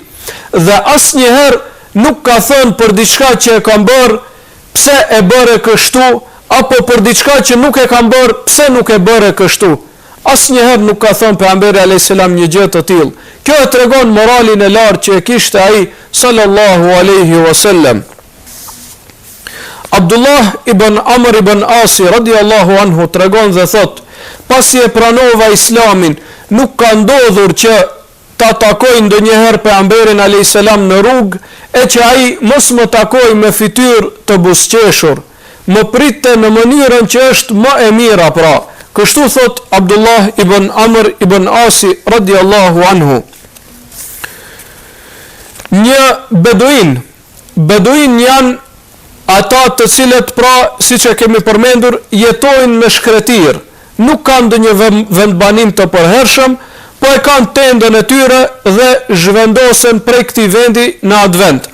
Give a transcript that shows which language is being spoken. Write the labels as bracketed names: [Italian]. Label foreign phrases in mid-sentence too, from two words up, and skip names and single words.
[Albanian] Dhe asnjëherë nuk ka thënë për diçka që e kam bërë, pse e bëre kështu, apo për diçka që nuk e kam bërë, pse nuk e bëre kështu. Asnjëherë nuk ka thënë pejgamberi a.s. një gjë të tillë. Kjo e tregon moralin e lartë që e kishte ai [Arabic] صلى الله عليه وسلم. [Albanian] Abdullah ibn Amr ibn Asi [Arabic] رضي الله عنه [Albanian] tregon dhe thot: pasi e pranova islamin, nuk ka ndodhur që ta takoj ndonjëherë pejgamberin a.s. në rrugë, e që ai mos më takoj me fytyrë të buzëqeshur, më pritte në mënyrën që është më e mira pra. Kështu thot Abdullah ibn Amr ibn Asi [Arabic] رضي الله عنه. [Albanian] Një beduin janë ata të cilët, pra, siç e kemi përmendur, jetojnë në shkretir, nuk kanë ndonjë vendbanim të përhershëm, po e kanë tendën e tyre dhe zhvendosen prej këtij vendi në atë vend.